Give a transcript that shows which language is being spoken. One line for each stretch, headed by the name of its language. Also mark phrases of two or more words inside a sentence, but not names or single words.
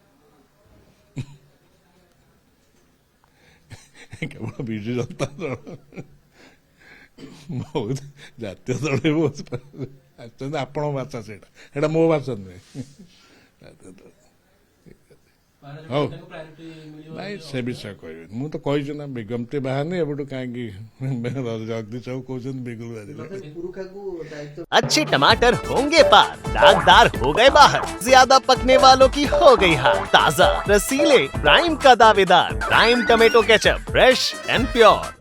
Odia: କେବଳ ବିଜୁ ଜନତା ଦଳ ବହୁତ ଜାତୀୟ ଦଳ ବହୁତ ଆସିଛନ୍ତି। ଆପଣଙ୍କ ଭାଷା ସେଇଟା ମୋ ଭାଷା ନୁହେଁ। ହଉ ପ୍ରାୟୋରିଟି ମିଳିବ ନାଇଁ ସେ ବିଷୟ କହିବି ମୁଁ ତ କହିଛି ନା ବିଜ୍ଞପ୍ତି ବାହାରନି ଏବେଠୁ କାହିଁକି ଜଗଦୀଶ ବାବୁ କହୁଛନ୍ତି ବିଗୁଲ ବାଜିଲେ ତଥାପି ପୁରୁଖାକୁ ଦାୟିତ୍ୱ
Hindi: अच्छे टमाटर होंगे पार, दागदार हो गए बाहर, ज्यादा पकने वालों की हो गई हार, ताजा रसीले प्राइम का दावेदार, प्राइम टमेटो केचप,
English: fresh and pure.